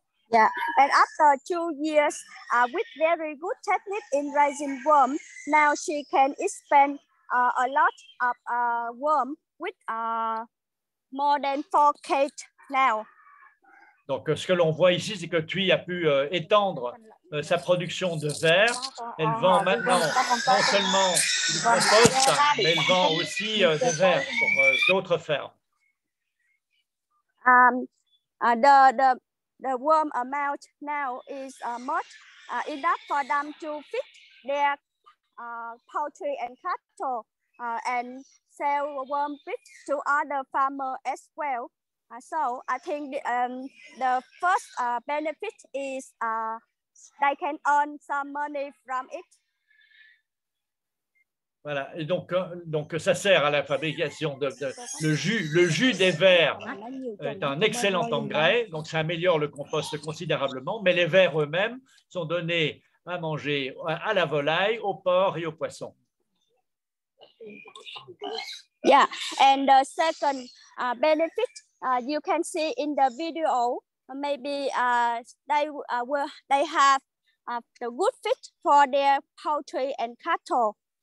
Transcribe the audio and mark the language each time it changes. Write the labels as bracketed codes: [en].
[en] Yeah, and after 2 years with very good technique in raising worm, now she can expand a lot of worm with more than 4 cages now. [fr] Donc, ce que l'on voit ici, c'est que Thuy a pu étendre sa production de verre. Elle vend maintenant non seulement du compost, mais elle vend aussi des verres pour d'autres fermes. [en] The worm amount now is much enough for them to feed their poultry and cattle and sell worm feed to other farmers as well. So I think the first benefit is they can earn some money from it. [fr] Voilà, et donc ça sert à la fabrication le jus des vers est un excellent engrais, donc ça améliore le compost considérablement, mais les vers eux-mêmes sont donnés à manger à la volaille, au porc et aux poissons. [en] Yeah, and the second benefit you can see in the video, maybe they have the good feed for their poultry and cattle.